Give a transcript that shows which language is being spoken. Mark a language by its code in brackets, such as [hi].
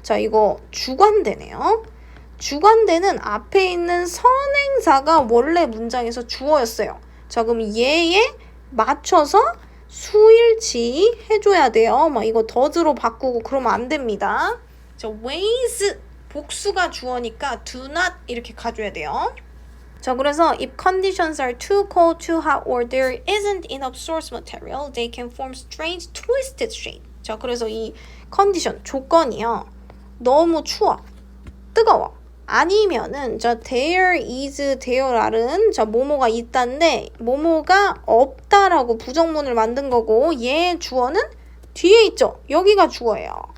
[ko] 자, 이거 주관대네요. 주관대는 앞에 있는 선행사가 원래 문장에서 주어였어요. 자, 그럼 얘에 맞춰서 수일치 해줘야 돼요. 막 이거 더즈로 바꾸고 그러면 안 됩니다. 자, ways 복수가 주어니까 [en] do not [ko] 이렇게 가줘야 돼요. 자, 그래서 [en] if conditions are too cold, too hot, or there isn't enough source material, they can form strange twisted shape. [ko] 자, 그래서 이 컨디션, 조건이요. 너무 추워, 뜨거워. 아니면은 자, there is, there are는 자, 뭐뭐가 있다인데 뭐뭐가 없다라고 부정문을 만든 거고 얘 주어는 뒤에 있죠. 여기가 주어예요.